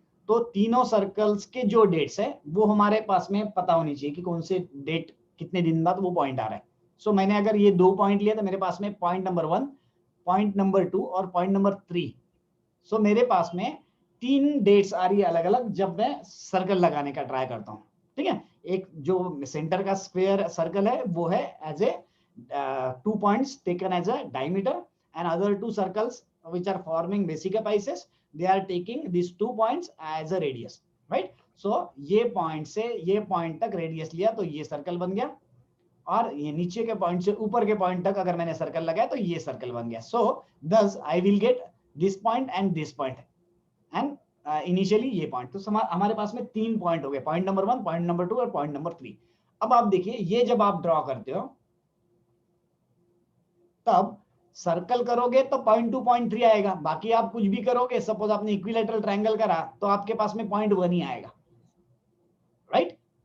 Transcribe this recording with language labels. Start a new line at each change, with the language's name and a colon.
Hindi: तो तीनों सर्कल्स के जो डेट्स है वो हमारे पास में पता होनी चाहिए कि कौन से डेट कितने दिन बाद वो पॉइंट आ रहा है। सो मैंने अगर ये 2 पॉइंट लिया तो मेरे पास में पॉइंट नंबर 1, पॉइंट नंबर 2 और पॉइंट नंबर 3। सो मेरे पास में 3 डेट्स आ रही है अलग अलग जब मैं सर्कल लगाने का ट्राई करता हूँ, ठीक है। एक जो सेंटर का स्क्वायर सर्कल है वो है as
English: A 2 points taken as a diameter, and other 2 circles which are forming basic apices, they are taking these 2 points as a radius, right.
Hindi: So ये पॉइंट से ये पॉइंट तक रेडियस लिया तो ये सर्कल बन गया, और ये नीचे के पॉइंट से ऊपर के पॉइंट तक अगर मैंने सर्कल लगाया तो ये सर्कल बन गया।
English: so thus I will get this point and this point and
Hindi: initially ये पॉइंट। तो हमारे पास में 3 पॉइंट हो गए, पॉइंट नंबर 1, पॉइंट नंबर 2 और पॉइंट नंबर 3। अब आप देखिए, ये जब आप ड्रॉ करते हो तब सर्कल करोगे तो 0.2 0.3 आएगा। बाकी आप कुछ भी करोगे, सपोज आपने इक्विलैटरल ट्रायंगल करा तो आपके पास में 0.1 ही आएगा, राइट।